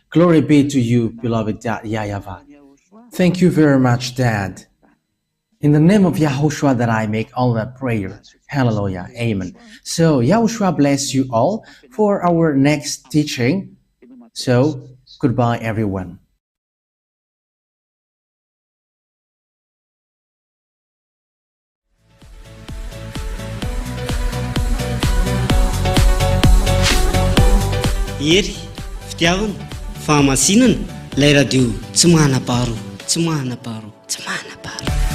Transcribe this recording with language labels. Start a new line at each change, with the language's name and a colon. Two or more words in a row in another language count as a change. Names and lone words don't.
English: Glory be to you, beloved Dad YAHVAH. Thank you very much, Dad. In the name of YAHOSHUA that I make all that prayer. Hallelujah. Amen. So YAHOSHUA bless you all for our next teaching. So goodbye, everyone.
Malagasy: Ery, fitiavana, fahamasinana, ilay radio tsy manam-paharo, tsy manam-paharo, tsy manam-paharo.